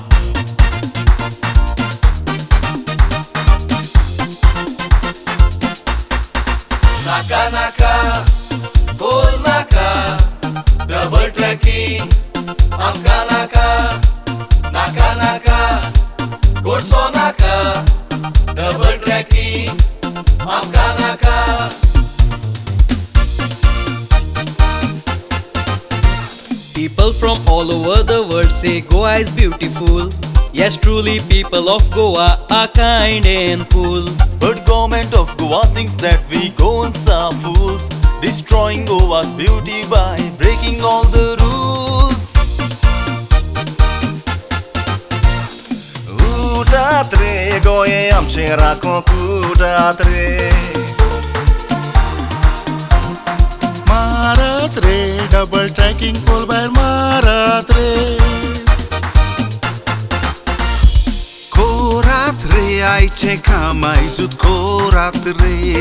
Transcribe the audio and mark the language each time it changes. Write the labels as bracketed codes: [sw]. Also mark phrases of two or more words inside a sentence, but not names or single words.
[kok] नाका नाका, कोल नाका, [en] double tracking [kok] आमकां नाका, नाका नाका, corso नाका, [en] double tracking [kok] आमकां नाका. [en] People from all over the world say Goa is beautiful. Yes, truly people of Goa are kind and cool. But government of Goa thinks that we Goans are fools, destroying Goa's beauty by breaking all the rules. [kok] Utat re, goje amche rakon utat re. मारत रे [en] double tracking [kok] कोल भायर मारत रे कोरात रे आयचे काम आयजूत कोरात रे